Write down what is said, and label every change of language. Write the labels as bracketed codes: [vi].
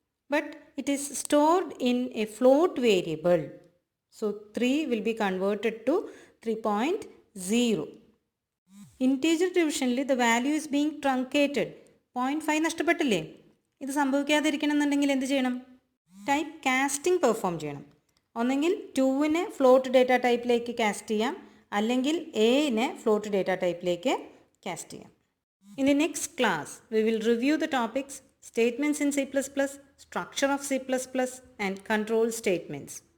[en] But it is stored in a float variable. So 3 will be converted to 3.0. Integer divisionൽ the value is being truncated. [ml] 0.5 നഷ്ടപ്പെട്ടില്ലേ? ഇത് സംഭവിക്കാതിരിക്കണമെന്നുണ്ടെങ്കിൽ എന്ത് ചെയ്യണം? Type casting perform ചെയ്യണം. ഒന്നെങ്കിൽ 2നെ float data ടൈപ്പിലേക്ക് cast ചെയ്യാം, അല്ലെങ്കിൽ എനെ float data ടൈപ്പിലേക്ക് cast ചെയ്യാം. [en] In the next class, we will review the topics statements in C++, structure of C++, and control statements.